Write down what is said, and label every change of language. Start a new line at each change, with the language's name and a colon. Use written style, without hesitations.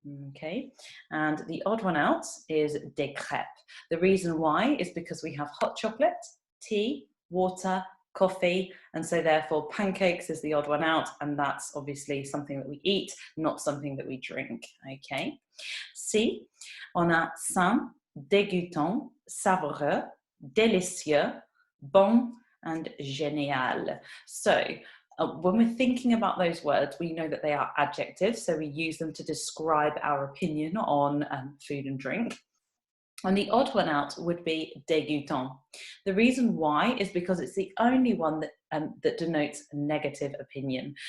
English: Okay, and the odd one out is des crêpes. The reason why is because we have hot chocolate, tea, water, coffee, and so therefore pancakes is the odd one out, and that's obviously something that we eat, not something that we drink.
French: Okay, si on a sain, dégoûtant, savoureux, délicieux, bon, and génial.
English: So when we're thinking about those words, we know that they are adjectives, so we use them to describe our opinion on food and drink. And the odd one out would be dégoûtant. The reason why is because it's the only one that denotes a negative opinion.